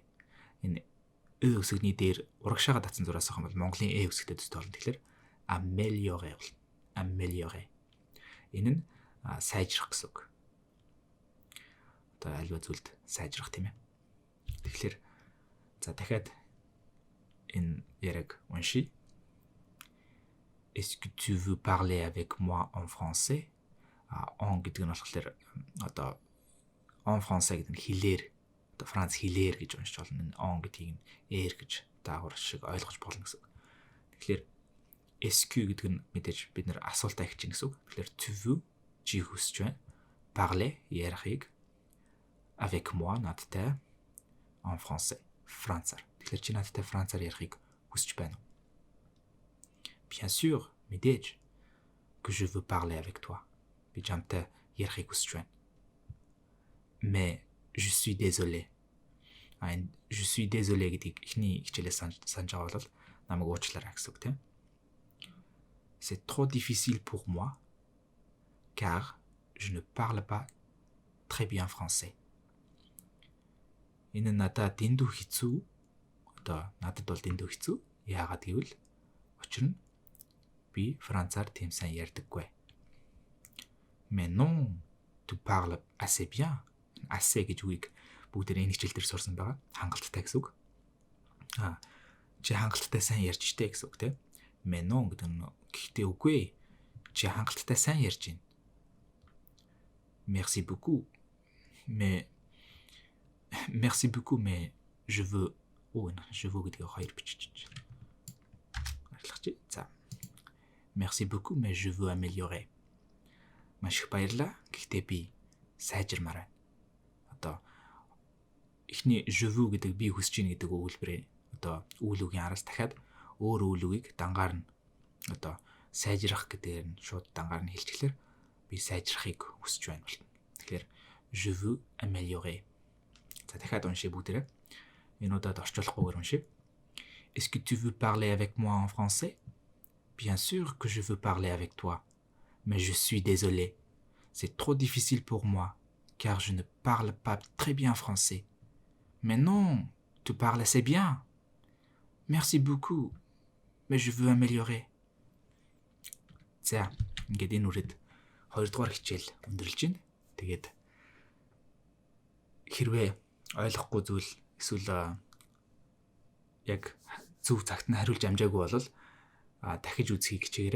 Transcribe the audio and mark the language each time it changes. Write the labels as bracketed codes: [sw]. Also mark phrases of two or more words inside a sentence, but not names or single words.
[mn] Энэ өсгний дээр урагшаага татсан зураас авах юм бол Монголын өсгөтэй төстэй болно. Тэгэхээр améliorer бол améliorer. Энэ нь сайжрах гэсэн үг. Одоо альва зүйлд сайжрах тийм ээ. Тэгэхээр за дахиад энэ яриг уншия. [fr] Est-ce que tu veux parler avec moi en français? [mn] En гэдэг нь болохоор одоо [fr] en français [mn] гэдэг нь хэлээр одоо Франц хэлээр гэж уншиж болно. En гэдгийг нь эр гэж даагуур шиг ойлгож болно гэсэн. Тэгэхээр SQ гэдэг нь мэдээж бид нэр асуултаа их чинь гэсэн үг. Тэгэхээр [fr] tu veux [mn] чи хүсэж байна. [fr] Parler ярихыг avec moi надтай en français францаар. [mn] Тэгэхээр чи надтай францаар ярихыг хүсэж байна уу? [fr] Bien sûr, мэдээж que je veux parler avec toi. [mn] Би чамтай ярихыг хүсэж байна. [fr] Mais je suis désolé. Je suis désolé [mn] гэдгийг эхний хичээлээс санаж байгаа бол намайг уучлаарай гэсэн үг тийм. [fr] C'est trop difficile pour moi car je ne parle pas très bien français. [mn] Энэ нь надад дэндүү хэцүү. Одоо надад бол дэндүү хэцүү. Яагаад гэвэл учир нь би францаар тийм сайн ярьдаггүй. [fr] Mais non, tu parles assez bien. [mn] Assez гэж үгийг бүгдээр энэ хичээл дээр сурсан байгаа. Хангалттай гэсэн үг. Чи хангалттай сайн ярьж штэ гэсэн үг тийм. [fr] Mais non [mn] гэдэг нь гэхдээ үгүй. Чи хангалттай сайн ярьж байна. [fr] Merci beaucoup. Mais je veux гэдгийг хоёр бичиж. [mn] За. [fr] Merci beaucoup, mais je veux améliorer. [mn] Маш их баярлалаа. Гэхдээ би сайжирмаар байна. Одоо эхний [fr] je veux [mn] гэдэг би хүсэж байна гэдэг өгүүлбэрээ одоо үйл үгийн араас дахиад өөр үйл үгийг дангаар нь одоо сайжрах гэдгээр нь шууд дангаар нь хэлчихлээр би сайжрахыг хүсэж байна болно. [fr] Тэгэхээр je veux améliorer. [mn] За дахиад уншия бүгдээрээ. Энэ удаад орчуулахгүйгээр уншия. [fr] Est-ce que tu veux parler avec moi en français? Bien sûr que je veux parler avec toi, mais je suis désolé. C'est trop difficile pour moi, car je ne parle pas très bien français. Mais non, tu parles assez bien. Merci beaucoup, mais je veux améliorer. [mn] За, ингээд энэ үрээд 2 дугаар хичээл өндөрлж байна. Тэгээд хэрвээ ойлгохгүй зүйл эсвэл яг зөв цагт нь хариулж амжаагүй бол дахиж үзхийг хичээгээрэй.